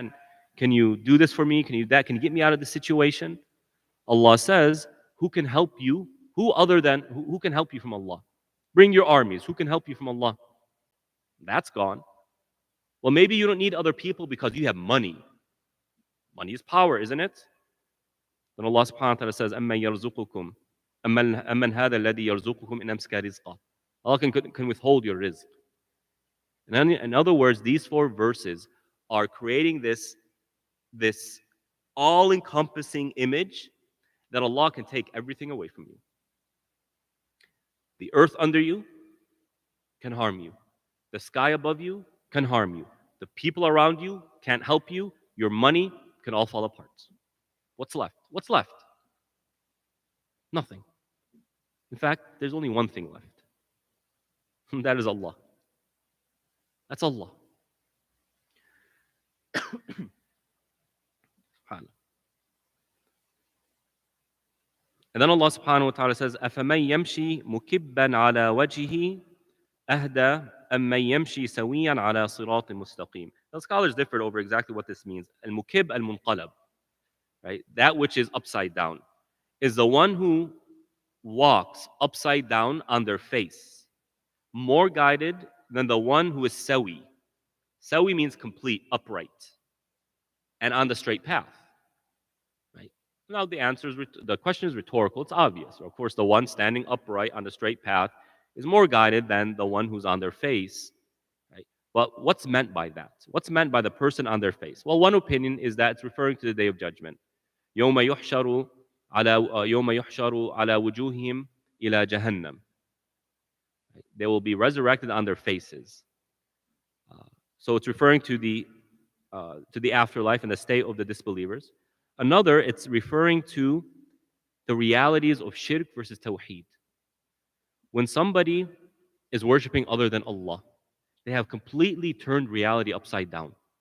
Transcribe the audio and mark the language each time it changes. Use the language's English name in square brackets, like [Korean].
[English] And can you do this for me? Can you do that? Can you get me out of this situation? Allah says, who can help you? Who can help you from Allah? Bring your armies. Who can help you from Allah? That's gone. Well, maybe you don't need other people because you have money. Money is power, isn't it? Then Allah subhanahu wa ta'ala says, [Arabic] أَمَّنْ يَرْزُقُكُمْ أَمَّنْ هَذَا الَّذِي يَرْزُقُكُمْ إِنْ أَمْسَكَ رِزْقَهُ. [English] Allah can withhold your rizq. In other words, these four verses are creating this all-encompassing image that Allah can take everything away from you. The earth under you can harm you. The sky above you can harm you. The people around you can't help you. Your money can all fall apart. What's left? What's left? Nothing. In fact, there's only one thing left. That is Allah. That's Allah. And then Allah subhanahu wa ta'ala says, [Arabic] أَفَمَنْ يَمْشِي مُكِبًّا عَلَى وَجْهِهِ أَهْدَى أَمَّنْ يَمْشِي سَوِيًّا عَلَى صِرَاطٍ مُسْتَقِيمٍ. [English] The scholars differed over exactly what this means. Al-mukib al-munqalab, right? That which is upside down is the one who walks upside down on their face, more guided than the one who is sawi. Sawi means complete, upright, and on the straight path. Right? Now the question is rhetorical. It's obvious. Of course, the one standing upright on the straight path is more guided than the one who's on their face. Right? But what's meant by that? What's meant by the person on their face? Well, one opinion is that it's referring to the day of judgment. [Arabic] يوم يحشر على وجوههم إلى جهنم. [English] They will be resurrected on their faces. So it's referring to the afterlife and the state of the disbelievers. Another, it's referring to the realities of shirk versus tawheed. When somebody is worshiping other than Allah, they have completely turned reality upside down.